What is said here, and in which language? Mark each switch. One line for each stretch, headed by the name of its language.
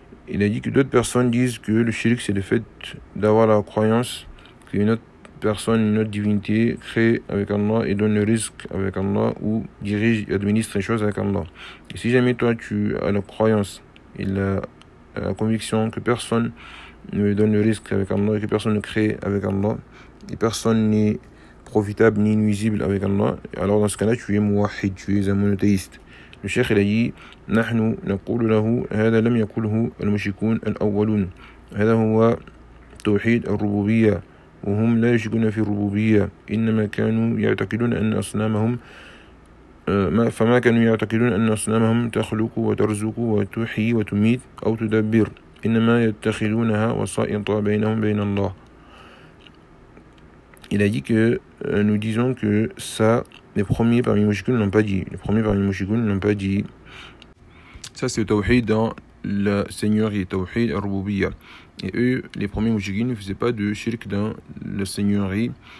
French: Et il a dit que d'autres personnes disent que le shirk c'est le fait d'avoir la croyance qu'une autre personne, une autre divinité, crée avec Allah et donne le risque avec Allah ou dirige et administre les choses avec Allah. Et si jamais toi tu as la croyance et la conviction que personne ne donne le risque avec Allah et que personne ne crée avec Allah et personne n'est profitable ni nuisible avec Allah, alors dans ce cas-là tu es muwahhid, tu es un monothéiste. Le cheikh il a dit,
Arabic: نحن نقول له هذا لم يقوله المشركون الأولون هذا هو توحيد الربوبية. وهم لا يشكون في الربوبية إنما كانوا يعتقدون أن أصنامهم فما كانوا يعتقدون أن أصنامهم تخلق وترزق وتحيي وتميت أو تدبر، إنما يتخذونها وسائط بينهم بين الله.
French: Il a dit que nous disons que ça, les premiers parmi les mouchikoun n'ont pas dit. Les premiers parmi les mouchikoun n'ont pas dit. Ça, c'est le tawhid dans la seigneurie, tawhid al-Rububiyya. Et eux, les premiers mouchikoun, ne faisaient pas de shirk dans la seigneurie.